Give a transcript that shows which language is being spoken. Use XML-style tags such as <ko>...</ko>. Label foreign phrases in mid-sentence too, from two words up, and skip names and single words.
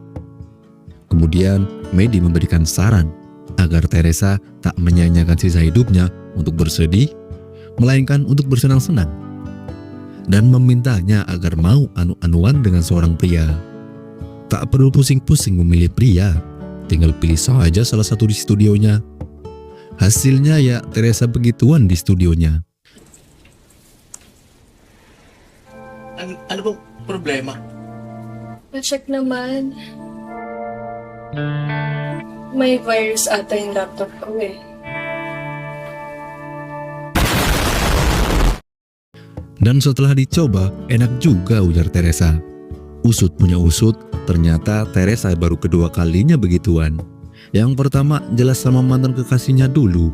<id>Kemudian, Medi memberikan saran agar Teresa tak menyia-nyiakan sisa hidupnya untuk bersedih, melainkan untuk bersenang-senang. Dan memintanya agar mau anu-anuan dengan seorang pria. Tak perlu pusing-pusing memilih pria, tinggal pilih saja salah satu di studionya. Hasilnya ya Teresa begituan di studionya.</id> <tl>Ano bang problema? Pa-check naman. May virus ata yung laptop ko eh.</tl> <id>Dan setelah dicoba, enak juga ujar Teresa. Usut punya usut, ternyata Teresa baru kedua kalinya begituan. Yang pertama jelas sama mantan kekasihnya dulu.</id>